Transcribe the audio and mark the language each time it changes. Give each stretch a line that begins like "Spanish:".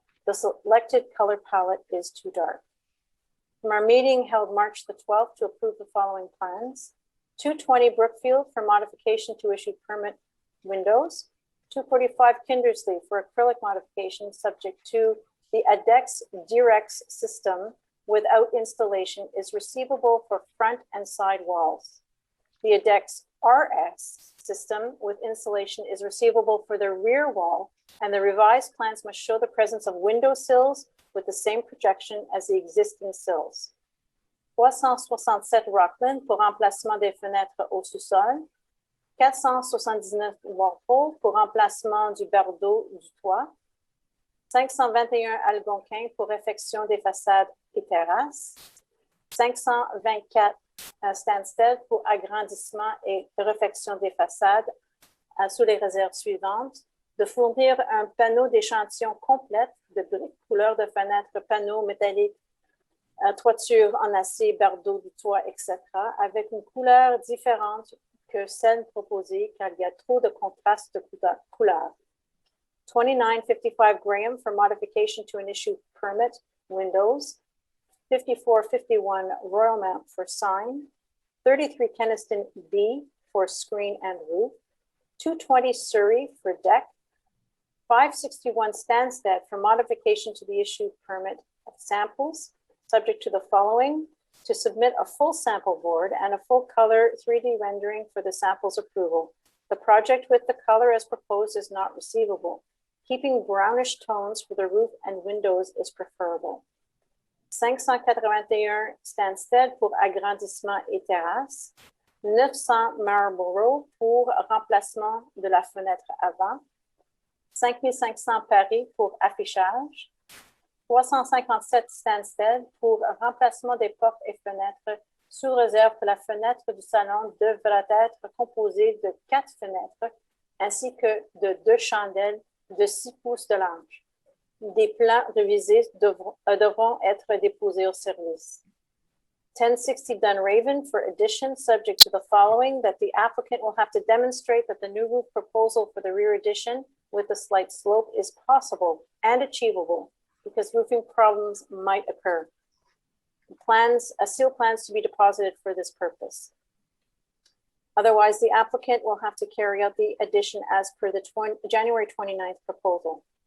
English: The selected color palette is too dark. From our meeting held March the 12th to approve the following plans: 220 Brookfield for modification to issue permit windows, 245 Kindersley for acrylic modification subject to the ADEX Direx system without installation is receivable for front and side walls. The ADEX RS system with installation is receivable for the rear wall, and the revised plans must show the presence of window sills with the same projection as the existing sills.
French: 367 Rockland pour remplacement des fenêtres au sous-sol, 479 Walpole pour remplacement du bardeau du toit, 521 Algonquin pour réfection des façades et terrasses, 524 Stansted pour agrandissement et réfection des façades sous les réserves suivantes: de fournir un panneau d'échantillon complète de briques, couleur de fenêtre, panneaux métalliques, toiture en acier, bardeau du toit, etc., avec une couleur différente que celle proposée car il y a trop de contraste de couleurs.
English: 2955 Graham for modification to an issued permit, windows. 5451 Royal Mount for sign. 33 Keniston B for screen and roof. 220 Surrey for deck. 561 Stansted for modification to the issued permit of samples, subject to the following: to submit a full sample board and a full color 3D rendering for the samples approval. The project with the color as proposed is not receivable. Keeping brownish tones for the roof and windows is preferable.
French: 581 Stansted pour agrandissement et terrasse. 900 Marlborough pour remplacement de la fenêtre avant. 5500 Paris pour affichage. 357 Stansted pour remplacement des portes et fenêtres, sous réserve que la fenêtre du salon devra être composée de 4 fenêtres ainsi que de 2 chandelles de 6 pouces de large. Des plans révisés devront être déposés au service.
English: 1060 Dunraven for addition, subject to the following: that the applicant will have to demonstrate that the new roof proposal for the rear addition with a slight slope is possible and achievable, because roofing problems might occur. Seal plans to be deposited for this purpose. Otherwise, the applicant will have to carry out the addition as per the January 29th proposal.